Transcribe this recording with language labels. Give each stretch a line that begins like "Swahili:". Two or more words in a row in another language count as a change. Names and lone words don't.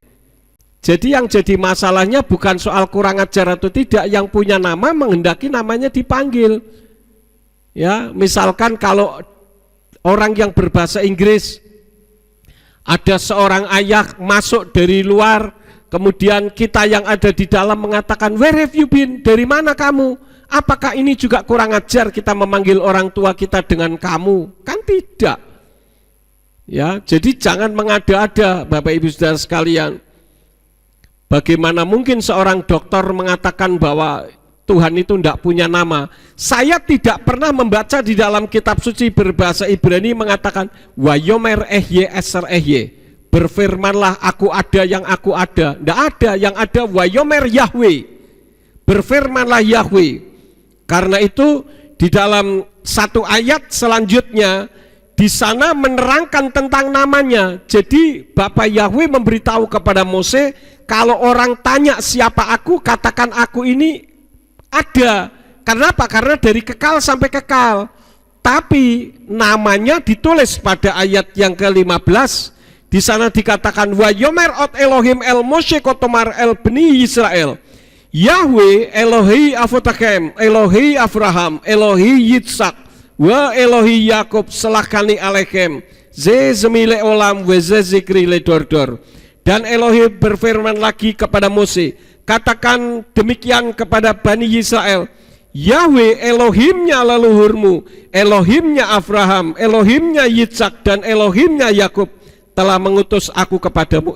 Indonesian: Jadi yang jadi masalahnya bukan soal kurang ajar atau tidak, yang punya nama menghendaki namanya dipanggil. Ya, misalkan kalau orang yang berbahasa Inggris, ada seorang ayah masuk dari luar, kemudian kita yang ada di dalam mengatakan,
English: where have you been?
Indonesian: Dari mana kamu? Apakah ini juga kurang ajar kita memanggil orang tua kita dengan kamu? Kan tidak. Ya, jadi jangan mengada-ada Bapak Ibu Saudara sekalian. Bagaimana mungkin seorang dokter mengatakan bahwa Tuhan itu tidak punya nama? Saya tidak pernah membaca di dalam kitab suci berbahasa Ibrani mengatakan
Hebrew: ויאמר אהיה אשר אהיה,
Indonesian: berfirmanlah aku ada yang aku ada. Tidak ada, yang ada
Hebrew: ויאמר יהוה,
Indonesian: berfirmanlah Yahweh. Karena itu di dalam satu ayat selanjutnya di sana menerangkan tentang namanya. Jadi Bapak Yahweh memberitahu kepada Mose, kalau orang tanya siapa aku, katakan aku ini ada. Kenapa? Karena dari kekal sampai kekal. Tapi namanya ditulis pada ayat yang ke-15. Di sana dikatakan
Hebrew: ויאמר עוד אלוהים אל משה כה תאמר אל בני ישראל. יהוה אלוהי אבותיכם, אלוהי אברהם, אלוהי יצחק, ואלוהי יעקב שלחני אליכם, זה שמי לעולם וזה זכרי לדור דור.
Indonesian: Dan Elohim berfirman lagi kepada Mose, katakan demikian kepada Bani Yisrael, Yahweh Elohimnya leluhurmu, Elohimnya Abraham, Elohimnya Yitzhak, dan Elohimnya Yakub telah mengutus aku kepadamu.